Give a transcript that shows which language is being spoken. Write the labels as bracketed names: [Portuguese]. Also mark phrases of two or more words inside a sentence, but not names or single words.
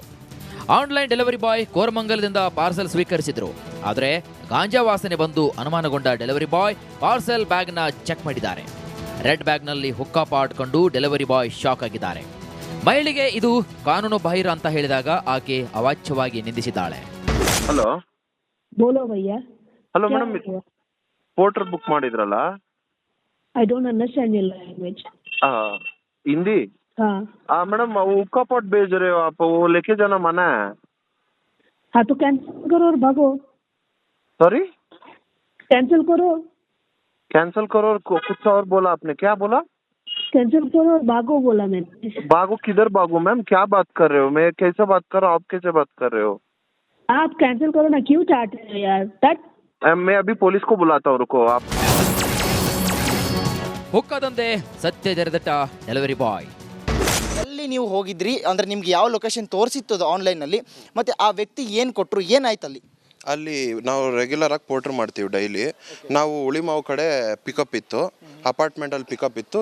[English] online delivery boy [Kannada] ಕೋರಮಂಗಲದಿಂದ ಪಾರ್ಸೆಲ್ ಸ್ವೀಕರಿಸಿದ್ರು. ಆದರೆ ಗಾಂಜಾ ವಾಸನೆ ಬಂದು ಅನುಮಾನಗೊಂಡ [English] delivery boy parcel [Kannada] ಬ್ಯಾಗ್ನ ಚೆಕ್ ಮಾಡಿದ್ದಾರೆ. ರೆಡ್ ಬ್ಯಾಗ್ನಲ್ಲಿ ಹುಕ್ಕಾ ಪಾಟ್ ಕಂಡು [English] delivery boy [Kannada] ಶಾಕ್ ಆಗಿದ್ದಾರೆ. ಮಹಿಳೆಗೆ ಇದು ಕಾನೂನು ಬಾಹಿರ ಅಂತ ಹೇಳಿದಾಗ ಆಕೆ ಅವಾಚ್ಯವಾಗಿ ನಿಂದಿಸಿದ್ದಾಳೆ. ಹಲೋ [Hindi] बोलो भैया [Kannada] ಹಲೋ [Hindi] क्या [Kannada] ಮೇಡಮ್, [Hindi] हुआ? [Kannada] ಪೋರ್ಟರ್ ಬುಕ್ ಮಾಡಿದ್ರಲ್ಲ? [English] I don't understand your language. [Hindi] हिंदी? हाँ मैडम वो हुक्का पॉट भेज रहे हो आप, वो लेके जाना मना है. हाँ तो कैंसिल करो और भागो. सॉरी? कैंसिल करो. कैंसिल करो और कुछ और बोला आपने, क्या बोला? कैंसिल करो और भागो बोला मैंने. भागो किधर भागो मैम, क्या बात कर रहे हो? मैं कैसे बात कर रहा हूँ, आप कैसे बात कर रहे हो? आप कैंसिल करो ना, क्यों चाट रहे हो यार? तट मैं अभी पुलिस को बुलाता हूँ, रुको आप. [Kannada] ಹುಕ್ಕದಂತೆ ಸತ್ಯ ತೆರೆದಿಟ್ಟ [English] delivery boy. [Kannada] ಎಲ್ಲಿ ನೀವು ಹೋಗಿದ್ರಿ ಅಂದರೆ ನಿಮ್ಗೆ ಯಾವ ಲೊಕೇಶನ್ ತೋರಿಸಿತ್ತು ಅದು ಆನ್ಲೈನಲ್ಲಿ, ಮತ್ತು ಆ ವ್ಯಕ್ತಿ ಏನು ಕೊಟ್ಟರು, ಏನಾಯ್ತು ಅಲ್ಲಿ? ಅಲ್ಲಿ ನಾವು ರೆಗ್ಯುಲರ್ ಆಗಿ ಪೋರ್ಟರ್ ಮಾಡ್ತೀವಿ ಡೈಲಿ. ನಾವು ಉಳಿಮಾವು ಕಡೆ ಪಿಕಪ್ ಇತ್ತು, ಅಪಾರ್ಟ್ಮೆಂಟಲ್ಲಿ ಪಿಕಪ್ ಇತ್ತು.